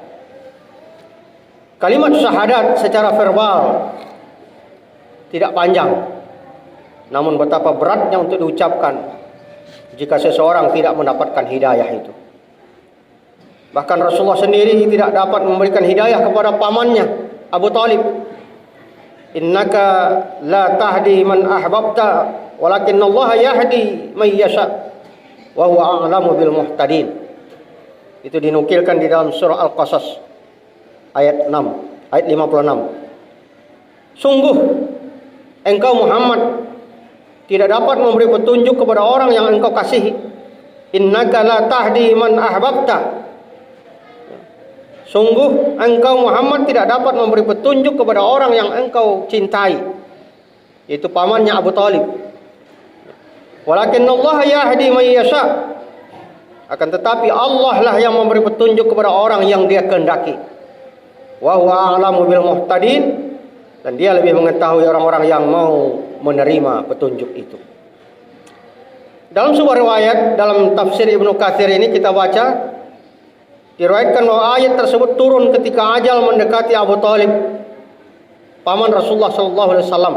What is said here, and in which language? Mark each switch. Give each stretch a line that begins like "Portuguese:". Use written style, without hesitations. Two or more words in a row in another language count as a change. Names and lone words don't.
Indonesian: Kalimat syahadat secara verbal tidak panjang, namun betapa beratnya untuk diucapkan jika seseorang tidak mendapatkan hidayah itu. Bahkan Rasulullah sendiri tidak dapat memberikan hidayah kepada pamannya Abu Thalib.
Arabic: إنك لا تهدي من أحببت ولكن الله يهدي من يشاء وهو أعلم بالمهتدين.
Indonesian: Itu dinukilkan di dalam surah Al-Qasas ayat 6, ayat 56. Sungguh engkau Muhammad tidak dapat memberi petunjuk kepada orang yang engkau kasihi.
Arabic: إنك لا تهدي من أحببت.
Indonesian: Sungguh engkau Muhammad tidak dapat memberi petunjuk kepada orang yang engkau cintai, yaitu pamannya Abu Talib.
Arabic: ولكن الله يهدي من يشاء.
Indonesian: Akan tetapi Allah lah yang memberi petunjuk kepada orang yang Dia kehendaki.
Arabic: وهو أعلم بالمهتدين,
Indonesian: dan Dia lebih mengetahui orang-orang yang mau menerima petunjuk itu. Dalam sebuah riwayat dalam tafsir Ibnu Katsir ini kita baca, diriwayatkan bahwa ayat tersebut turun ketika ajal mendekati Abu Talib, paman Rasulullah SAW.